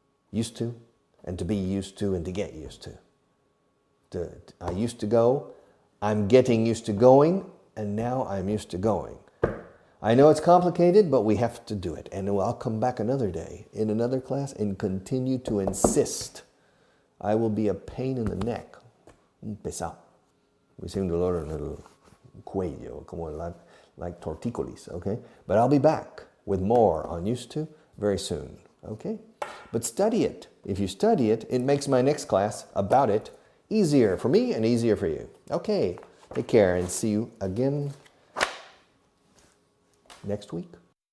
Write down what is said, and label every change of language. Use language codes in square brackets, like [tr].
[en] Used to, and to be used to, and to get used to. I used to go, I'm getting used to going, and now I'm used to going. I know it's complicated, but we have to do it. And I'll come back another day in another class and continue to insist. I will be a pain in the neck. [es] Un pesado. [en] We say [es] un dolor en el cuello, como like tortícolis, okay? [en] But I'll be back with more on used to very soon, okay? But study it. If you study it, it makes my next class about it easier for me and easier for you. Okay, take care and see you again next week.